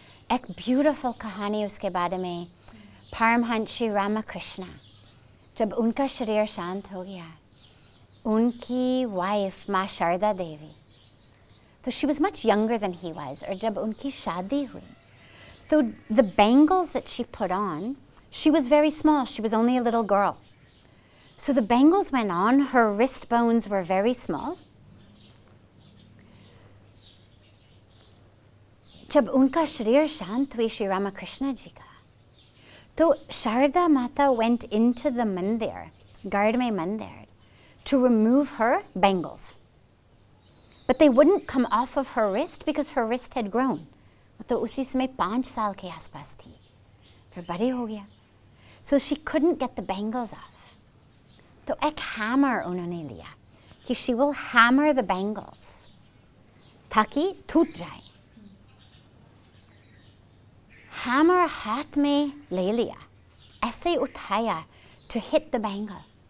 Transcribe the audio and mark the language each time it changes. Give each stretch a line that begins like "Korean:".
English: एक beautiful कहानी
Hindi: उसके बारे में,
English: Paramhansa Shri Ramakrishna,
Hindi: जब उनका शरीर शांत हो गया,
English: उनकी wife माँ शारदा देवी, तो she was much younger than he was,
Hindi: और जब उनकी शादी हुई,
English: so the bangles that she put on, she was very small, she was only a little girl. So the bangles went on, her wrist bones were very small.
Hindi: जब उनका शरीर शांत हुई श्री रामकृष्ण जी का, तो शारदा माता
English: went into the mandir,
Hindi: garde mein mandir,
English: to remove her bangles. But they wouldn't come off of her wrist because her wrist had grown.
Hindi: तो उसी समय 5 साल के आसपास थी, फिर बड़े हो गया.
English: So she couldn't get the bangles off.
Hindi: तो एक hammer उन्होंने लिया कि
English: she will hammer the bangles
Hindi: ताकि टूट जाए. Hammer हाथ में ले लिया, ऐसे उठाया
English: to hit the bangle.